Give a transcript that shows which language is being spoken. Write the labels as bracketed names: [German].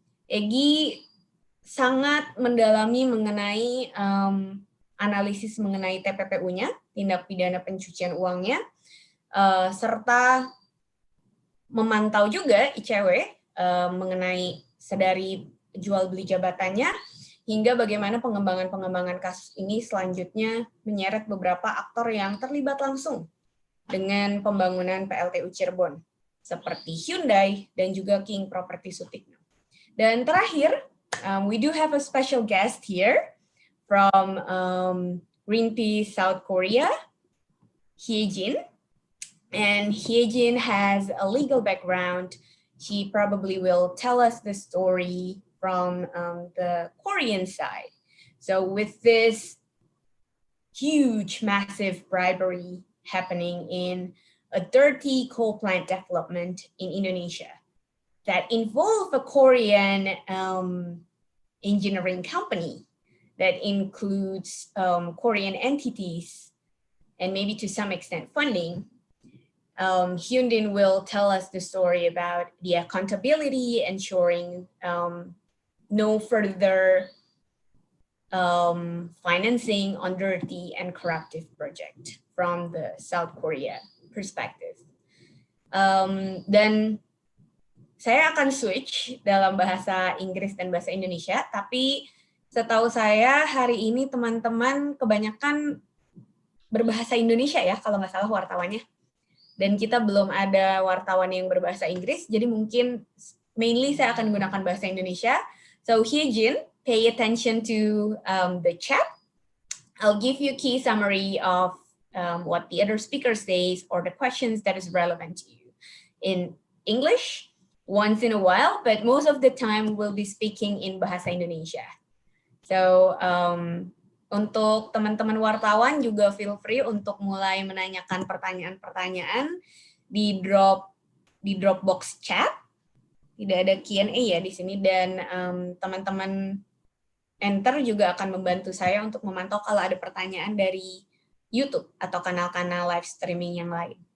[Indonesian] Egy sangat mendalami mengenai analisis mengenai TPPU-nya, tindak pidana pencucian uangnya, serta memantau juga ICW mengenai sedari jual beli jabatannya hingga bagaimana pengembangan kasus ini selanjutnya menyeret beberapa aktor yang terlibat langsung dengan pembangunan PLTU Cirebon seperti Hyundai dan juga King Property Sutikno. Dan terakhir, [English] we do have a special guest here from Greenpeace South Korea, Hyejin. And Hyejin has a legal background. She probably will tell us the story from the Korean side. So with this huge, massive bribery happening in a dirty coal plant development in Indonesia that involve a Korean engineering company that includes Korean entities and maybe to some extent funding, Hyundai will tell us the story about the accountability, ensuring no further financing on dirty and corruptive project from the South Korea perspective. [Indonesian] Dan saya akan switch dalam bahasa Inggris dan bahasa Indonesia, tapi setahu saya hari ini teman-teman kebanyakan berbahasa Indonesia ya, kalau nggak salah wartawannya. Dan kita belum ada wartawan yang berbahasa Inggris, jadi mungkin mainly saya akan menggunakan bahasa Indonesia. [English] So Hyejin, pay attention to the chat. I'll give you a key summary of what the other speaker says or the questions that is relevant to you in English once in a while, but most of the time we'll be speaking in bahasa Indonesia. [Indonesian] So untuk teman-teman wartawan juga [English] feel free [Indonesian] untuk mulai menanyakan pertanyaan-pertanyaan. di Dropbox chat. Tidak ada Q&A ya di sini, dan teman-teman Enter juga akan membantu saya untuk memantau kalau ada pertanyaan dari YouTube atau kanal-kanal live streaming yang lain.